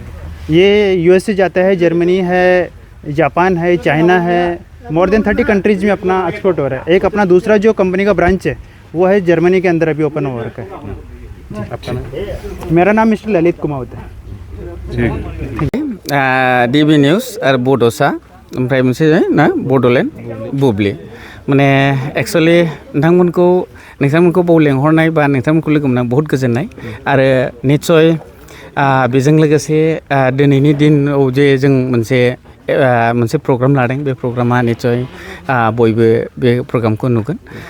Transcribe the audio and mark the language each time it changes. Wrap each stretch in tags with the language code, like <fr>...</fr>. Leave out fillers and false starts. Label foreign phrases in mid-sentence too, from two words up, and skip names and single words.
<hi>ये USA जाता है, जर्मनी है, जापान है, चाइना है,</hi> <en>more than 30 countries</en> <hi>में अपना एक्सपोर्ट हो रहा है। एक अपना दूसरा जो कंपनी का ब्रांच है वो है जर्मनी के अंदर अभी ओपन हो रखा है। आपका नाम? मेरा नाम मिस्टर ललित कुमार होता है।</hi> <brx>DB न्यूज़ और बड'सा ओमफ्राय मोनसे ना बड'लेण्ड बुब्लि। माने एक्चुअली नोंथांमोनखौ बाव लेंहरनाय बा नोंथांमोनखौ लोगो मोनना बहुत गोजोननाय आरो निस्सय बेजों लोगोसे दिनैनि दिनाव जे जों मोनसे प्रग्राम लादों, बे प्रग्रामा निस्सय बयबो बे प्रग्रामखौ नुगोन।</brx>